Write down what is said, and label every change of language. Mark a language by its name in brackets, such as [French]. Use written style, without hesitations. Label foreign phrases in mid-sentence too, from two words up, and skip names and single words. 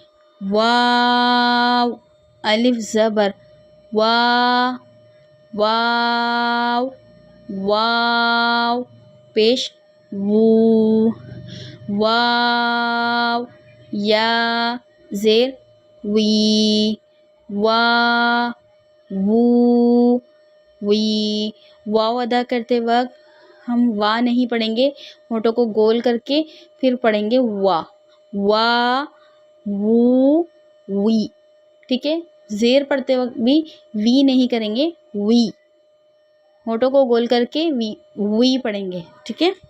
[Urdu] واو الف زبر وا، واو واو پیش وو، واو یا زیر وی، وا وو وی، واو ادا کرتے وقت ہم وا نہیں پڑھیں گے، ہونٹوں کو گول کر کے پھر پڑھیں گے وا، وا وو وی، ٹھیک ہے. زیر پڑھتے وقت بھی وی نہیں کریں گے، وی، ہونٹوں کو گول کر کے وی وی پڑھیں گے، ٹھیک ہے.